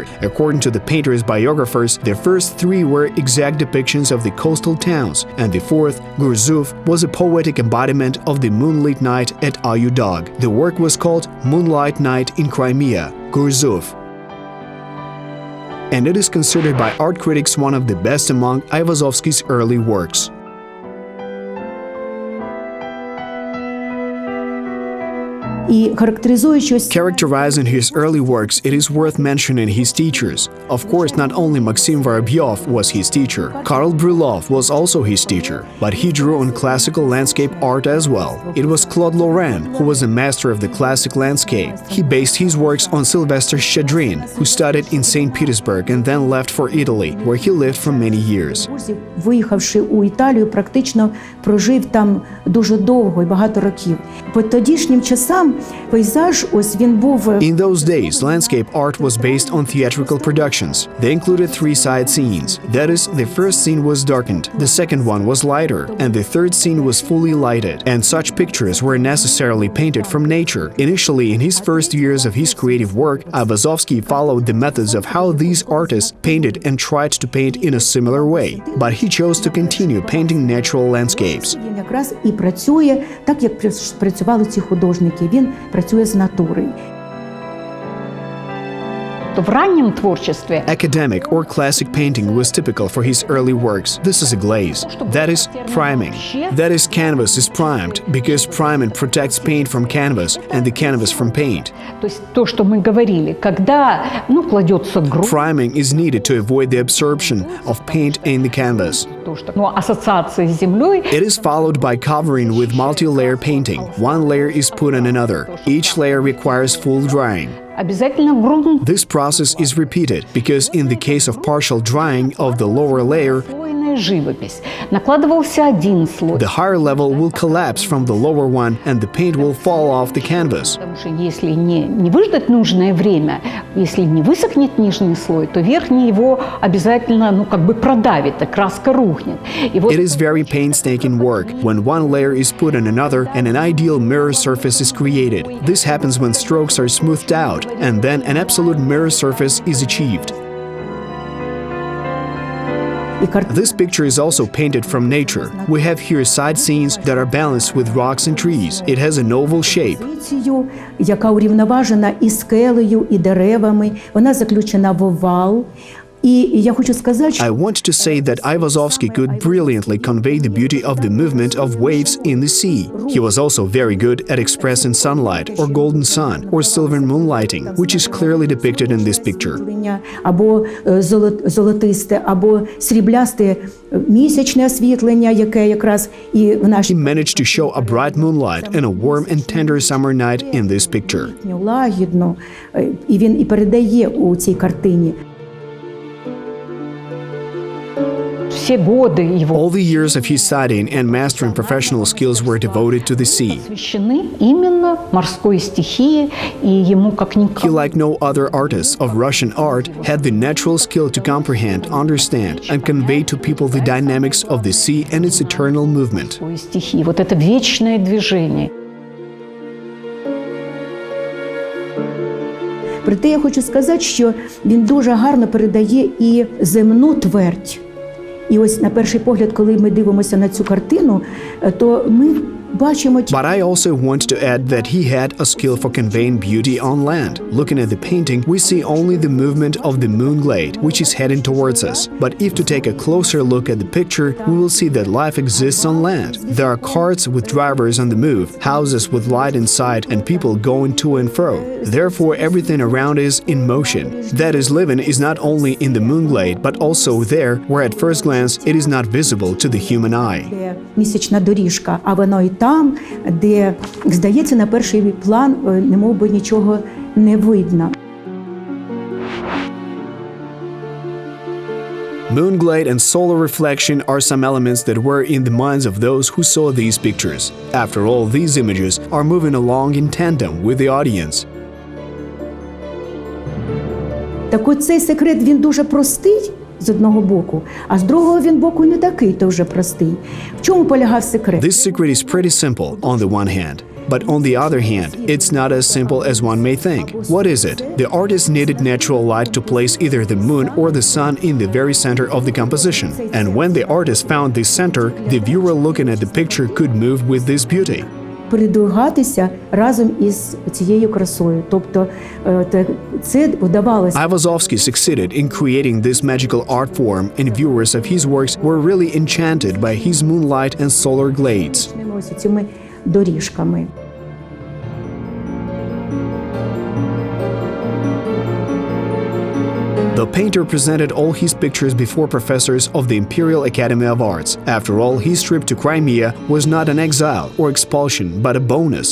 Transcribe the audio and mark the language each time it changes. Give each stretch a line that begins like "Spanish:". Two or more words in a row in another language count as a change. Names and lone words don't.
English: According to the painter's biographers, the first 3 were exact depictions of the coastal towns, and the 4th, Hurzuf, was a poetic embodiment of the moonlit night at Ayudag. The work was called Moonlight Night in Crimea, Hurzuf. And it is considered by art critics one of the best among Aivazovsky's early works.
Ukrainian: І характеризуючи ось
English: Characterizing his early works, it is worth mentioning his teachers. Of course, not only Maxim Vorobyov was his teacher, Karl Brylov was also his teacher, but he drew on classical landscape art as well. It was Claude Lorrain who was a master of the classic landscape. He based his works on Sylvester Shchedrin, who studied in St. Petersburg and then left for Italy, where he lived for many years.
Ukrainian: виїхавши у Італію, практично прожив там дуже довго і багато років. По тодішнім часам пейзаж, ось він був...
English: In those days, landscape art was based on theatrical productions. They included three side scenes. That is, the first scene was darkened, the second one was lighter, and the third scene was fully lighted. And such pictures were necessarily painted from nature. Initially, in his first years of his creative work, Айвазовський followed the methods of how these artists painted and tried to paint in a similar way. But he chose to continue painting natural landscapes.
Ukrainian: Він якраз і працює так, як працювали ці художники. Він працює з натури.
Russian: В раннем творчестве
English: Academic or classic painting was typical for his early works. This is a glaze. That is priming. That is, canvas is primed, because priming protects paint from canvas and the canvas from paint.
Russian: То есть то, что мы говорили, когда, кладется грунт,
English: Priming is needed to avoid the absorption of paint in the canvas.
Russian: ассоциация с землей,
English: It is followed by covering with multi-layer painting. One layer is put on another. Each layer requires full drying.
Russian: обязательно грунт.
English: This process is repeated because in the case of partial drying of the lower layer,
Russian: Живопись. Накладывался один слой.
English: the higher level will collapse from the lower one and the paint will fall off the canvas.
Russian: Потому что если не выждать нужное время, если не высохнет нижний слой, то верхний его обязательно, продавит, а краска рухнет. И вот
English: It is very painstaking work when one layer is put on another and an ideal mirror surface is created. This happens when strokes are smoothed out and then an absolute mirror surface is achieved. This picture is also painted from nature. We have here side scenes that are balanced with rocks and trees. It has an oval shape.
Ukrainian: Яка урівноважена і скелею, і деревами. Вона заключена в овал. І я хочу сказати, що
English: I want to say that Айвазовський could brilliantly convey the beauty of the movement of waves in the sea. He was also very good at expressing sunlight or golden sun or silver moonlighting, which is clearly depicted in this picture.
Ukrainian: або золотисте, або сріблясте місячне освітлення, яке якраз і в
English: He
Ukrainian: нашій
English: managed to show a bright moonlight and a warm and tender summer night in this picture.
Ukrainian: лагідно, і він і передає у цій картині.
Russian: все годы его
English: All the years of his studying and mastering professional skills were devoted to the sea.
Russian: посвящены именно морской стихии, и ему как
English: He,
Russian: никак
English: like no other artist of Russian art, had the natural skill to comprehend, understand, and convey to people the dynamics of the sea and its eternal movement.
Russian: стихии. Вот это вечное движение.
Ukrainian: Проте я хочу сказати, що він дуже гарно передає і земну твердь. І ось на перший погляд, коли ми дивимося на цю картину, то ми бачимо...
English: But I also want to add that he had a skill for conveying beauty on land. Looking at the painting, we see only the movement of the moon glade, which is heading towards us. But if to take a closer look at the picture, we will see that life exists on land. There are carts with drivers on the move, houses with light inside, and people going to and fro. Therefore, everything around is in motion. That is, living is not only in the moon glade, but also there, where at first glance it is not visible to the human eye.
Ukrainian: Місячна доріжка, а воно і там, де, здається, на перший план немов би нічого не видно.
English: Moonglade and solar reflection are some elements that were in the minds of those who saw these pictures. After all, these images are moving along in tandem with the audience.
Ukrainian: Так от цей секрет, він дуже простий з одного боку, а з другого він боку не такий то вже простий. В чому полягав секрет?
English: This secret is pretty simple on the one hand. But on the other hand, it's not as simple as one may think. What is it? The artist needed natural light to place either the moon or the sun in the very center of the composition. And when the artist found this center, the viewer looking at the picture could move with this beauty.
Ukrainian: Передвигатися разом із цією красою. Тобто це вдавалося.
English: Айвазовський succeeded in creating this magical art form, and viewers of his works were really enchanted by his moonlight and solar glades.
Ukrainian: Ось цими доріжками.
English: The painter presented all his pictures before professors of the Imperial Academy of Arts. After all, his trip to Crimea was not an exile or expulsion, but a bonus.